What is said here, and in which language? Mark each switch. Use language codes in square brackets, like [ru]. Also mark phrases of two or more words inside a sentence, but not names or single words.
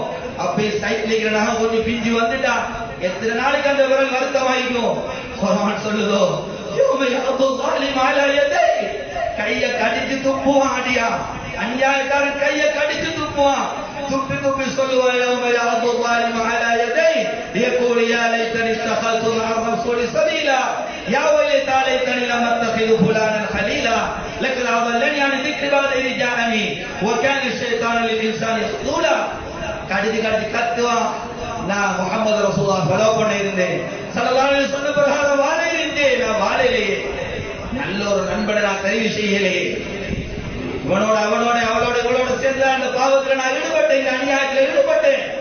[ta] அப்பயே சைட்ல இருக்கிற நகை கொஞ்சம் பிஞ்சு வந்துட்டா எத்தனை நாளைக்கு அந்த விரல் வருத்தமாயிக்கும். குர்ஆன் சொல்லுதோ, கையை கடிச்சு துப்புவான். அடியா அநியாயக்காரன் கையை கடிச்சு துப்புவான். துப்பி துப்பி சொல்லுவான், [ar] يقول يا ليتني اتخذت مع الرسول سبيلا يا ويلتى ليتني لم اتخذ فلانا خليلا لقد اضلني عن ذكر بعد إذ جاءني وكان الشيطان للانسان خذولا. [ta] கடிச்சு கடிச்சு கத்துவான். நான் முஹம்மது ரசூலுல்லாஹ் ஃபாலோ பண்ண இருந்தேன், [ar] صلى الله عليه وسلم [ta] பிரகாரம் வாழ இருந்தேன். நான் வாழலையே, நல்ல ஒரு நண்பனை நான் தெரிவு செய்யலையே, இவனோட அவனோட அவளோட இவளோட சேர்ந்து அந்த பாவத்தில் நான் ஈடுபட்டேன், இந்த அநியாயத்தில் ஈடுபட்டேன்.